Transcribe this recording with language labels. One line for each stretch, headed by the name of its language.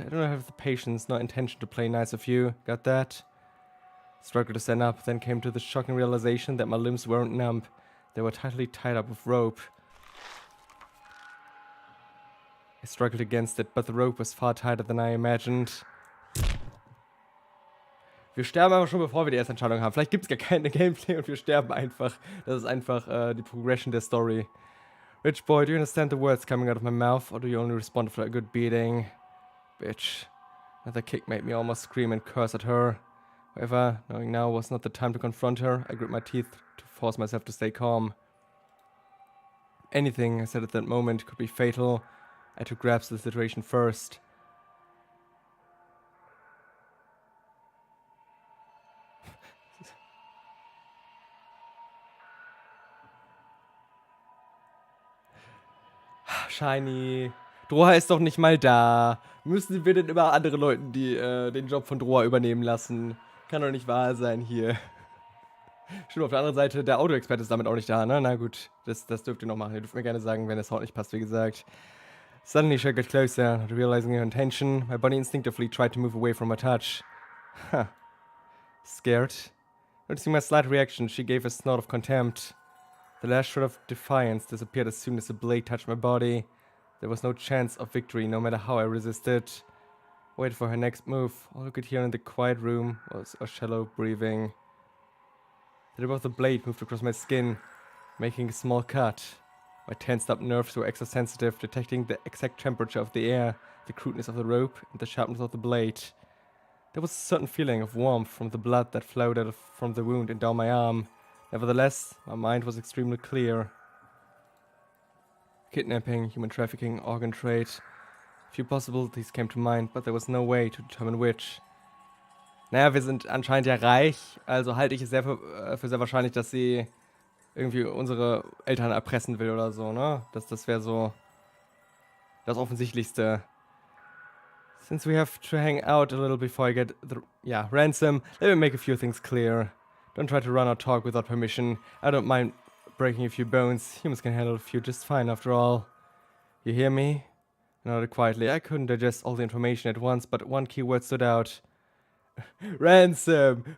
English: I don't have the patience nor intention to play nice of you. Got that? I struggled to stand up, then came to the shocking realization that my limbs weren't numb. They were tightly tied up with rope. I struggled against it, but the rope was far tighter than I imagined.
German: Wir sterben aber schon, bevor wir die erste Entscheidung haben. Vielleicht gibt es gar keine Gameplay und wir sterben einfach. Das ist einfach die Progression der Story.
English: Rich boy, do you understand the words coming out of my mouth, or do you only respond for a good beating? Bitch. Another kick made me almost scream and curse at her. However, knowing now was not the time to confront her, I grit my teeth to force myself to stay calm. Anything I said at that moment could be fatal. I had to grasp the situation first. Shiny.
German: Droha ist doch nicht mal da. Müssen wir denn immer andere Leuten den Job von Droha übernehmen lassen? Kann doch nicht wahr sein hier. Stimmt, auf der anderen Seite, der Autoexperte ist damit auch nicht da, ne? Na gut, das dürft ihr noch machen. Ihr dürft mir gerne sagen, wenn der Sound nicht passt, wie gesagt.
English: Suddenly she got closer, not realizing her intention. My body instinctively tried to move away from her touch. Huh. Scared? Noticing my slight reaction, she gave a snort of contempt. The last shred of defiance disappeared as soon as the blade touched my body. There was no chance of victory, no matter how I resisted. Waited for her next move. All I could hear in the quiet room was a shallow breathing. The tip of the blade moved across my skin, making a small cut. My tensed up nerves were extra sensitive, detecting the exact temperature of the air, the crudeness of the rope, and the sharpness of the blade. There was a certain feeling of warmth from the blood that flowed out from the wound and down my arm. Nevertheless, my mind was extremely clear. Kidnapping, human trafficking, organ trade. A few possibilities came to mind, but there was no way to determine which.
German: Naja, wir sind anscheinend ja reich, also halte ich es für sehr wahrscheinlich, dass sie irgendwie unsere Eltern erpressen will oder so, ne? Das wäre so das Offensichtlichste.
English: Since we have to hang out a little before I get the ransom, let me make a few things clear. Don't try to run or talk without permission. I don't mind breaking a few bones. Humans can handle a few just fine after all. You hear me? I nodded quietly. I couldn't digest all the information at once, but one key word stood out. Ransom!